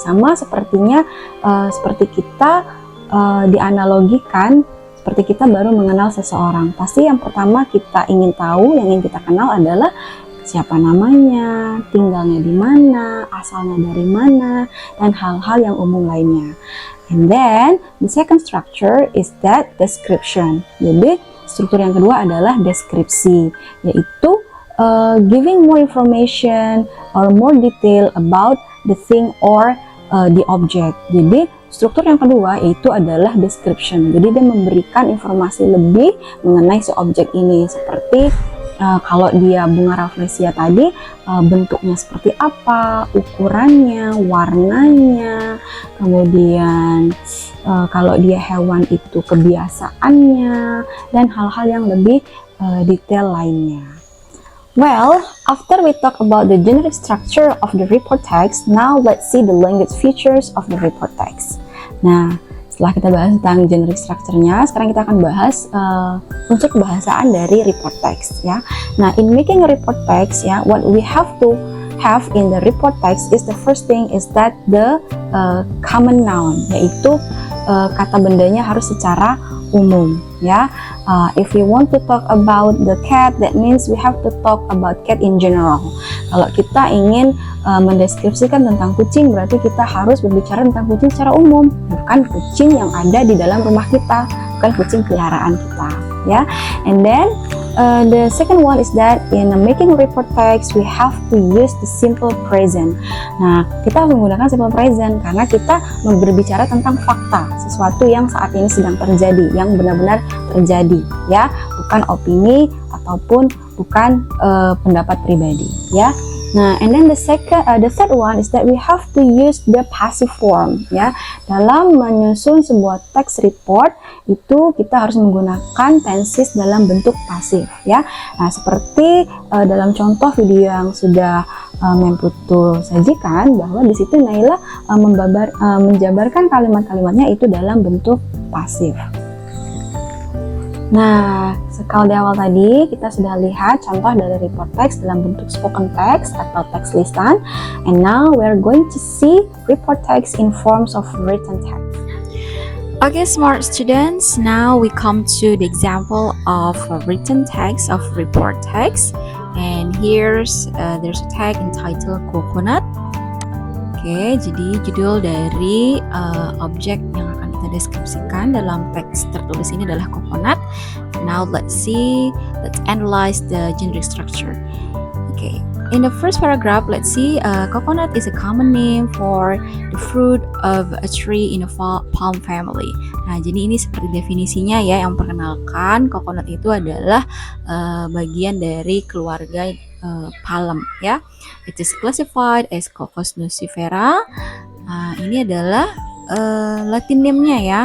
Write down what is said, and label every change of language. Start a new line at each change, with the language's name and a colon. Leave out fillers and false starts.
Indonesian: Sama sepertinya seperti kita dianalogikan, seperti kita baru mengenal seseorang. Pasti yang pertama kita ingin tahu, yang ingin kita kenal adalah siapa namanya, tinggalnya di mana, asalnya dari mana, dan hal-hal yang umum lainnya.
English: And then the second structure is that description.
Indonesian: Jadi struktur yang kedua adalah deskripsi, yaitu
English: giving more information or more detail about the thing or the object.
Indonesian: Jadi struktur yang kedua yaitu adalah description. Jadi dia memberikan informasi lebih mengenai si objek ini, seperti kalau dia bunga rafflesia tadi, bentuknya seperti apa, ukurannya, warnanya, kemudian kalau dia hewan itu kebiasaannya, dan hal-hal yang lebih detail lainnya.
English: Well, after we talk about the generic structure of the report text, now let's see the language features of the report text.
Indonesian: Nah, setelah kita bahas tentang generic structure-nya, sekarang kita akan bahas unsur kebahasaan dari report text, ya.
English: Nah, in making a report text, ya, what we have to have in the report text is the first thing is that the common noun,
Indonesian: yaitu kata bendanya harus secara umum,
English: ya. If we want to talk about the cat, that means we have to talk about cat in general.
Indonesian: Kalau kita ingin mendeskripsikan tentang kucing, berarti kita harus berbicara tentang kucing secara umum, bukan kucing yang ada di dalam rumah kita, bukan kucing peliharaan kita, ya.
English: And then the second one is that in making a report text we have to use the simple present.
Indonesian: Nah, kita harus menggunakan simple present karena kita berbicara tentang fakta, sesuatu yang saat ini sedang terjadi, yang benar-benar terjadi, ya, bukan opini ataupun bukan pendapat pribadi, ya.
English: Nah, and then the third one is that we have to use the passive form, ya.
Indonesian: Dalam menyusun sebuah text report itu kita harus menggunakan tenses dalam bentuk pasif, ya. Nah, seperti dalam contoh video yang sudah Memputu sajikan, bahwa di situ Naila menjabarkan kalimat-kalimatnya itu dalam bentuk pasif. Nah, kalau di awal tadi kita sudah lihat contoh dari report text dalam bentuk spoken text atau teks lisan,
English: and now we're going to see report text in forms of written text. Okay, smart students, now we come to the example of a written text of report text, and there's a tag entitled coconut.
Indonesian: Oke, jadi judul dari objek yang akan kita deskripsikan dalam teks tertulis ini adalah coconut.
English: Now let's analyze the generic structure. Okay, in the first paragraph, let's see coconut is a common name for the fruit of a tree in a palm family.
Indonesian: Nah, jadi ini seperti definisinya ya, yang memperkenalkan coconut itu adalah bagian dari keluarga palm, ya.
English: It is classified as Cocos nucifera.
Indonesian: Nah, ini adalah Latin name-nya ya.